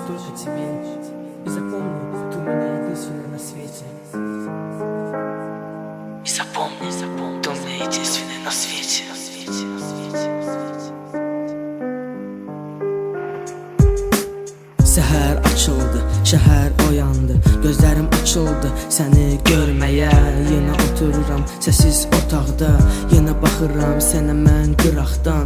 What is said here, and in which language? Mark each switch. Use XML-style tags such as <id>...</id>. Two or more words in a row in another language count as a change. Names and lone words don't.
<ru>тебе и запомни, ты у меня единственная на свете. И запомни, ты у меня единственная на свете.</ru> <az>Səhər açıldı, şəhər oyandı, gözlərim açıldı səni görməyə. Yenə otururam səssiz otaqda, yenə baxıram sənə mən qıraqdan.</az>